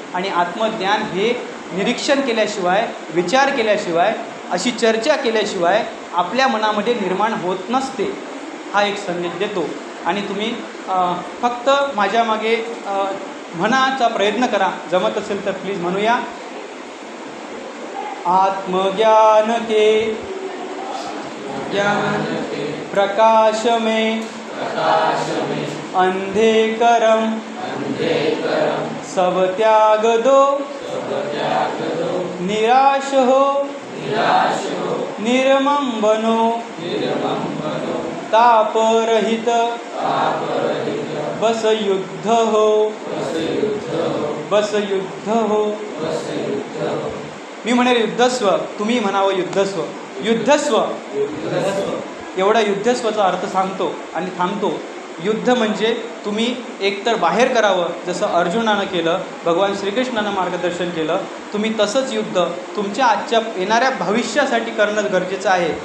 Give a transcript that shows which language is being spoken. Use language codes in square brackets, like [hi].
[mr] आणि आत्मज्ञान हे निरीक्षण केल्याशिवाय, विचार केल्याशिवाय, अशी चर्चा केल्याशिवाय आपल्या मनामध्ये निर्माण होत नसते. हा एक संदेश देतो. आणि तुम्ही फक्त माझ्या मागे म्हणाचा प्रयत्न करा, जमत असेल तर प्लीज म्हणूया. [hi] आत्मज्ञान के प्रकाश में अंधे करम सब त्याग दो, निराश हो निर्मम बनो, ताप रहित बस युद्ध हो, बस युद्ध हो. [mr] मी म्हणेल युद्धस्व, तुम्ही म्हणावं युद्धस्व. युद्धस्व एवढा युद्धस्वचा अर्थ सांगतो आणि थांबतो. युद्ध म्हणजे तुम्ही एकतर बाहेर करावं, जसं अर्जुनानं केलं, भगवान श्रीकृष्णानं मार्गदर्शन केलं. तुम्ही तसंच युद्ध तुमच्या आजच्या येणाऱ्या भविष्यासाठी करणं गरजेचं आहे.